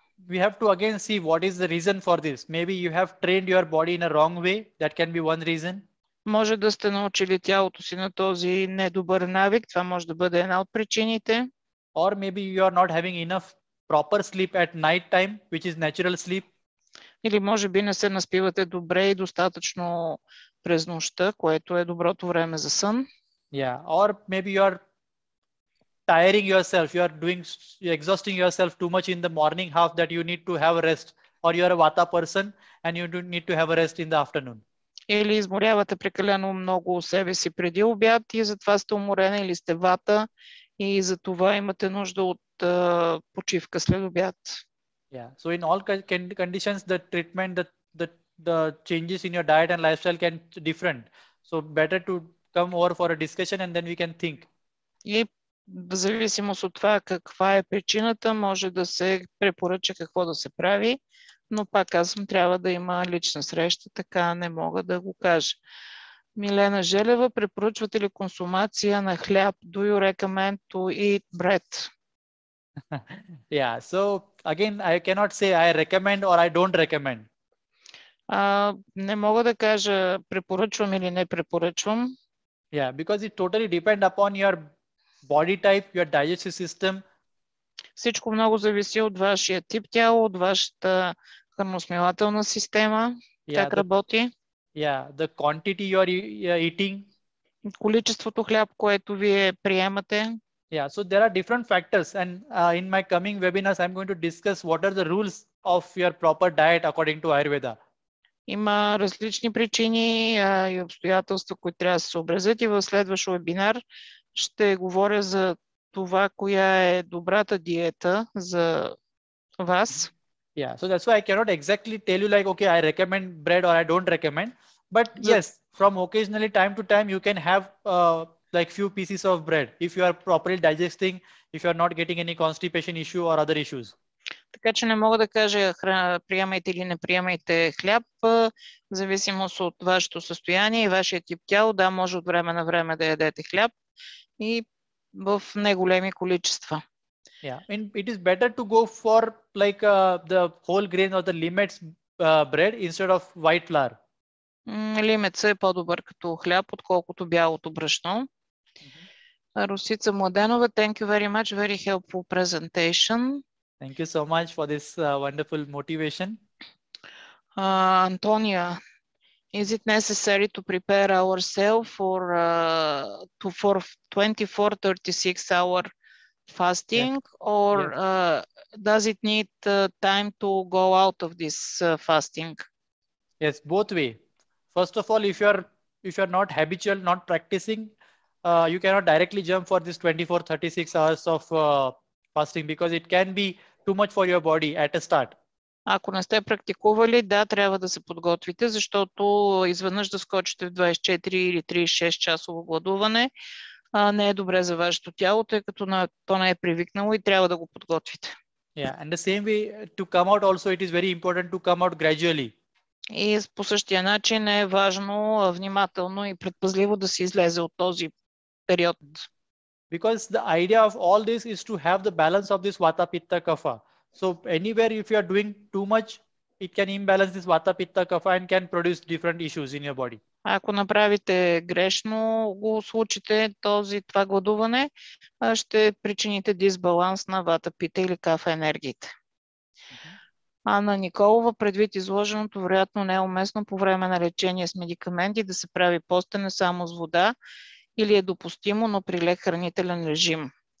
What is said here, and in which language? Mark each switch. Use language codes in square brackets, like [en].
[en] We have to again see what is the reason for this. Maybe you have trained your body in a wrong way. That can be one reason. [bg] Може да сте научили тялото си на този недобър навик. Това може да бъде една от причините. [en] Or maybe you are not having enough proper sleep at night time, which is natural sleep. [bg] Или може би не се наспивате добре и достатъчно през нощта, което е доброто време за сън. [en] Yeah, or maybe you are tiring yourself. You're exhausting yourself too much in the morning half that you need to have a rest. Or you are a Vata person and you do need to have a rest in the afternoon. [bg] Или изморявате прекалено много себе си преди обяд и затова сте уморена, или сте вата и затова имате нужда от почивка след обяд. [en] Yeah. So in all conditions, the treatment, the changes in your diet and lifestyle can be different. So better to come over for a discussion and then we can think. [bg] И в зависимост от това каква е причината, може да се препоръча какво да се прави, но пак казвам, трябва да има лична среща, така не мога да го кажа. Милена Желева, препоръчвате ли консумация на хляб? [en] Do you recommend to eat bread? Yeah, so again, I cannot say I recommend or I don't recommend. [bg] Не мога да кажа препоръчвам или не препоръчвам. [en] Yeah, because it totally depends upon your body type, your digestive system. [bg] Всичко много зависи от вашия тип тяло, от вашата храносмилателна система, как работи. [en] Yeah, the quantity you are eating. [bg] Количеството хляб, което вие приемате. [en] Yeah, so there are different factors, and in my coming webinars, I'm going to discuss what are the rules of your proper diet according to Ayurveda. [bg] Има различни причини и обстоятелства, които трябва да се съобразят, и в следващ вебинар ще говоря за това, коя е добрата диета за вас. [en] Yeah, so that's why I cannot exactly tell you like, okay, I recommend bread or I don't recommend, but yes, from occasionally time to time, you can have like few pieces of bread if you are properly digesting, if you are not getting any constipation issue or other issues. [bg] Така че не мога да кажа приемайте или не приемайте хляб, в зависимост от вашето състояние и вашия тип тяло. Да, може от време на време да ядете хляб и в неголеми количества. [en] Yeah, and it is better to go for like the whole grain or the limet's bread instead of white flour. [bg] Лимеца е по-добър като хляб, отколкото бялото брашно. [en] Русица Младенова, thank you very much, very helpful presentation. Thank you so much for this wonderful motivation. Antonia, Is it necessary to prepare ourselves for 24-36 hour fasting, or does it need time to go out of this fasting? Yes, both way. First of all, if you're not habitual, not practicing, you cannot directly jump for this 24-36 hours of fasting, because it can be too much for your body at a start. [bg] Ако не сте практикували, да, трябва да се подготвите, защото изведнъж да скочите в 24 или 36 часово гладуване не е добре за вашето тяло, тъй като то не е привикнало и трябва да го подготвите. [en] Yeah, and the same way to come out also, it is very important to come out gradually. [bg] И по същия начин е важно внимателно и предпазливо да се излезе от този период. [en] Because the idea of all this is to have the balance of this vata, pitta, kapha. So anywhere if you are doing too much, it can imbalance this vata, pitta, kapha and can produce different issues in your body. [bg] Ако направите грешно, го случите това гладуване, ще причините дисбаланс на вата, пита или кафа енергиите. Анна Николова, предвид изложеното, вероятно не е уместно по време на лечение с медикаменти да се прави постене само с вода, или е допустимо, но при лек хранителен режим.